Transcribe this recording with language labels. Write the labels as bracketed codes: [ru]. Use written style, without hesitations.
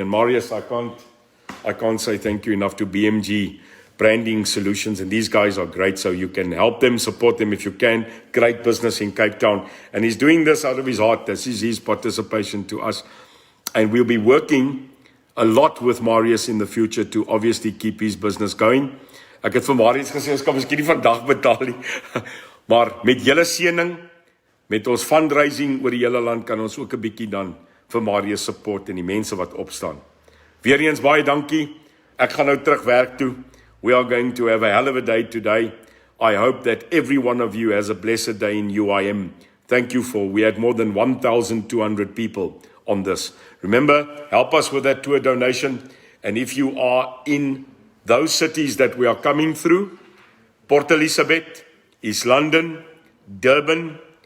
[en] And Marius, I can't say thank you enough to BMG Branding Solutions, and these guys are great, so you can help them, support them if you can. Great business in Cape Town, and he's doing this out of his heart. This is his participation to us, and we'll be working a lot with Marius in the future to obviously keep his business going. [af] Ek het vir Marius gesê, ons kan miskien nie vandag betaal nie, maar met julle seëning, met ons fundraising oor die hele land, kan ons ook 'n bietjie dan vir Marius support en die mense wat opstaan. Weereens baie dankie. Ek gaan nou terug werk toe. [en] We are going to have a hell of a day today. I hope that every one of you has a blessed day in UIM. Thank you we had more than 1,200 people on this. Remember, help us with that tour donation. And if you are in those cities that we are coming through, Port Elizabeth, East London, Durban,